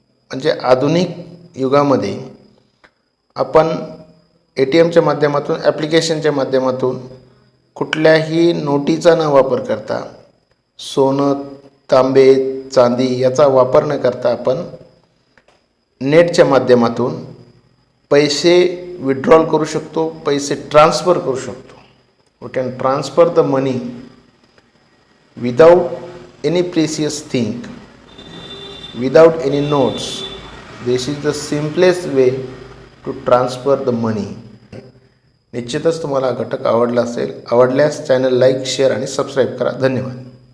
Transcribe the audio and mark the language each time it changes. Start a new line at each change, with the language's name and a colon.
Marathi: म्हणजे आधुनिक युगामध्ये आपण ATMच्या माध्यमातून, ॲप्लिकेशनच्या माध्यमातून कुठल्याही नोटीचा न वापर करता, सोनं, तांबे, चांदी याचा वापर न करता आपण नेटच्या माध्यमातून पैसे विड्रॉल करू शकतो, पैसे ट्रान्सफर करू शकतो.
English: We can transfer the money without any precious thing, without any notes. This is the simplest way to transfer the money.
Marathi: निश्चितच तुम्हाला हा घटक आवडला असेल. आवडल्यास चॅनल लाईक, शेअर आणि सबस्क्राईब करा. धन्यवाद.